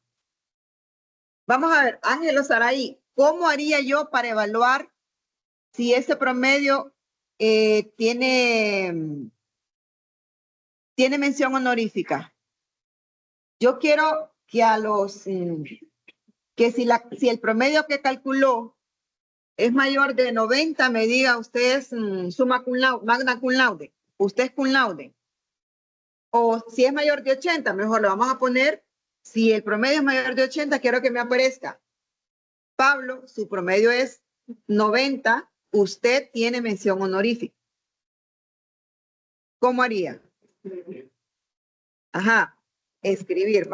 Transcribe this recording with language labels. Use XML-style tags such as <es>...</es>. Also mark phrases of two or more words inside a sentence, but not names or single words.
<es>Vamos a ver, Ángel o Saraí, ¿cómo haría yo para evaluar si ese promedio tiene mención honorífica? Yo quiero que a los, que si el promedio que calculó es mayor de 90, me diga usted es</es> <la>summa cum laude, magna cum laude,</la> <es>usted es</es> <la>cum laude.</la> <es>O si es mayor de 80, mejor le vamos a poner, si el promedio es mayor de 80, quiero que me aparezca. Pablo, su promedio es 90, usted tiene mención honorífica. ¿Cómo haría? Ajá, escribir.</es>